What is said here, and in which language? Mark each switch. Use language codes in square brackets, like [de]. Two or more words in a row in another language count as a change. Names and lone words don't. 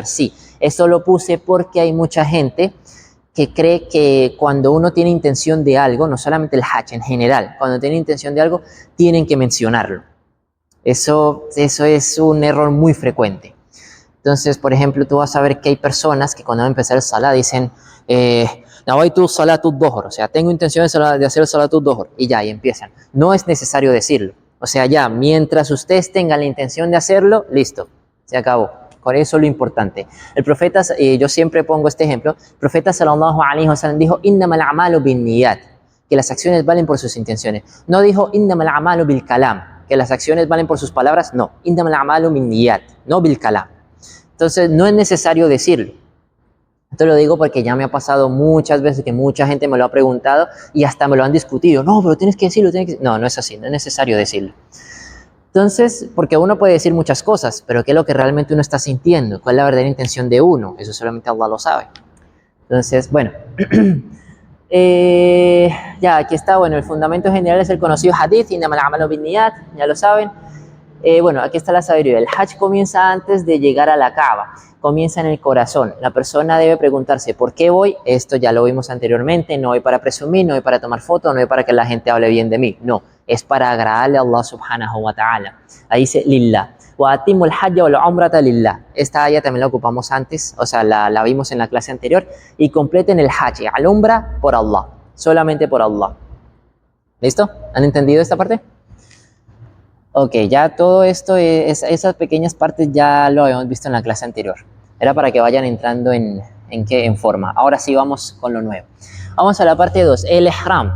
[es] Sí, eso lo puse porque hay mucha gente que cree que cuando uno tiene intención de algo, no solamente el hajj, en general, cuando tiene intención de algo, tienen que mencionarlo. Eso es un error muy frecuente. Entonces, por ejemplo, tú vas a ver que hay personas que cuando van a empezar el salah dicen [ar] نويت صلاة الظهر, [es] o sea, tengo intención de hacer el [ar] صلاة الظهر, [es] y ya, y empiezan. No es necesario decirlo. O sea, ya, mientras ustedes tengan la intención de hacerlo, listo, se acabó. Con eso es lo importante. El profeta, yo siempre pongo este ejemplo, el profeta [ar] صلى الله عليه وسلم [es] dijo [ar] إنما الأعمال بالنيات, [es] que las acciones valen por sus intenciones. No dijo [ar] إنما الأعمال بالكلام, [es] que las acciones valen por sus palabras. No, [ar] إنما الأعمال بالنيات, no بالكلام. [es] Entonces, no es necesario decirlo. Esto lo digo porque ya me ha pasado muchas veces que mucha gente me lo ha preguntado y hasta me lo han discutido. No, pero tienes que decirlo. No es así, no es necesario decirlo. Entonces, porque uno puede decir muchas cosas, pero ¿qué es lo que realmente uno está sintiendo? ¿Cuál es la verdadera intención de uno? Eso solamente Allah lo sabe. Entonces, bueno. Ya, aquí está, bueno, el fundamento general es el conocido hadith, [ar] إنما الأعمال بالنيات, [es] ya lo saben. Bueno, aquí está la sabiduría. El hajj comienza antes de llegar a la Kaaba, comienza en el corazón. La persona debe preguntarse, ¿por qué voy? Esto ya lo vimos anteriormente, no voy para presumir, no voy para tomar fotos, no voy para que la gente hable bien de mí. No, es para agradarle a Allah [ar] سبحانه وتعالى. [es] Ahí dice, lillah. [ar] وأتموا الحج والعمرة لله. [es] Esta ayah también la ocupamos antes, o sea, la vimos en la clase anterior. Y completen el hajj, al umra, por Allah, solamente por Allah. ¿Listo? ¿Han entendido esta parte? Ok, ya todo esto, esas pequeñas partes ya lo habíamos visto en la clase anterior. Era para que vayan entrando en forma. Ahora sí vamos con lo nuevo. Vamos a la parte 2, el ihram.